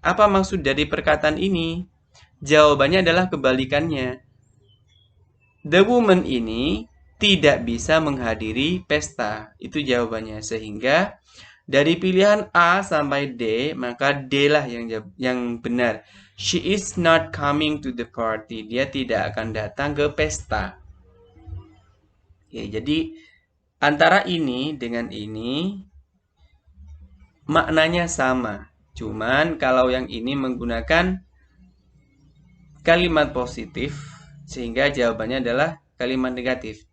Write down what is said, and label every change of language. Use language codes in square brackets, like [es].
[id] Apa maksud dari perkataan ini? Jawabannya adalah kebalikannya. The woman ini tidak bisa menghadiri pesta. Itu jawabannya. Sehingga dari pilihan A sampai D, maka D lah yang benar. [en] She is not coming to the party. [id] Dia tidak akan datang ke pesta. Ya, jadi antara ini dengan ini maknanya sama. Cuman kalau yang ini menggunakan kalimat positif, sehingga jawabannya adalah kalimat negatif.